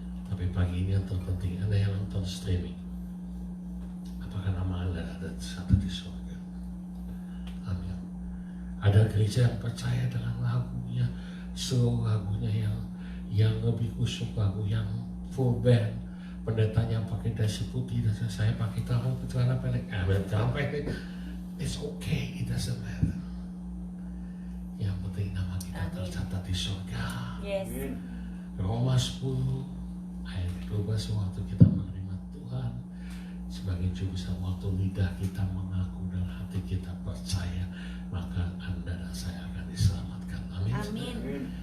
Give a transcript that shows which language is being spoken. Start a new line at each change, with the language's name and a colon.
Indonesian: Tapi pagi ini yang terpenting, Anda yang nonton streaming, apakah nama Anda ada di surga? Amin. Ada gereja yang percaya dengan lagunya, seluruh lagunya yang lebih kusuk, lagu yang full band, pendetanya pakai dasi putih dan saya pakai celana pendek. Celana pendek,
English: it's okay, it doesn't matter.
Indonesian: Yang penting nama kita tercatat di surga.
English: Yes.
Indonesian: Roma 10 ayat 12, waktu kita menerima Tuhan sebagai Juru Selamat, waktu lidah kita mengaku dan hati kita percaya, maka Anda dan saya akan diselamatkan. Amin. Amin.